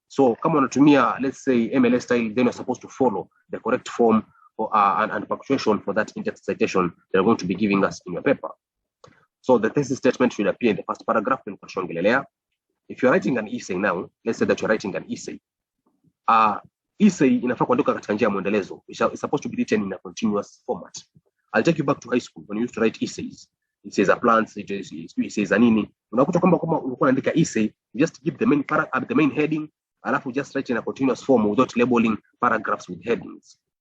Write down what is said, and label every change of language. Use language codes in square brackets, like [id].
[en] So [sw] kama unatumia, [en] let's say, MLA style, then you're supposed to follow the correct form and punctuation for that in-text citation they're going to be giving us in your paper. So the thesis statement should appear in the first paragraph. If you're writing an essay now, let's say that you're writing an essay. [sw] Essay inafaa kuandika katika njia ya muendelezo. [en] It's supposed to be written in a continuous format. I'll take you back to high school when you used to write essays. Essays are plants, essays are [sw] nini. Unakuta kwamba ulikuwa unaandika essay, [en] you just give the main heading, [sw] alafu [en] just write in a continuous form without labeling paragraphs with headings.